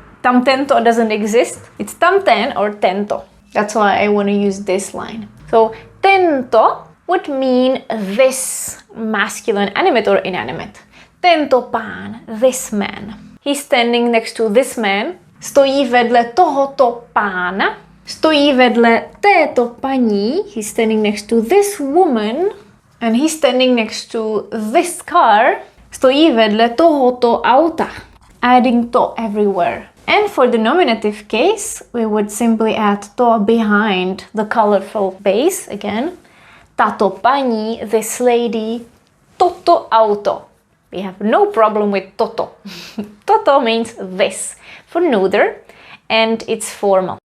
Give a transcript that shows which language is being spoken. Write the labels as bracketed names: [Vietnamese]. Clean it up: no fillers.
[English] Tamtento doesn't exist. It's tamten or tento. That's why I want to use this line. So tento would mean this masculine animate or inanimate. [Czech] Tento pán, [English] this man. He's standing next to this man. [Czech] Stojí vedle tohoto pána. Stojí vedle této paní. [English] He's standing next to this woman. And he's standing next to this car. [Czech] Stojí vedle tohoto auta. [English] Adding to everywhere. And for the nominative case, we would simply add to behind the colorful base again. [Czech] tato paní, [English] this lady, [Czech] toto auto. [English] We have no problem with toto. Toto means this for neuter, and it's formal.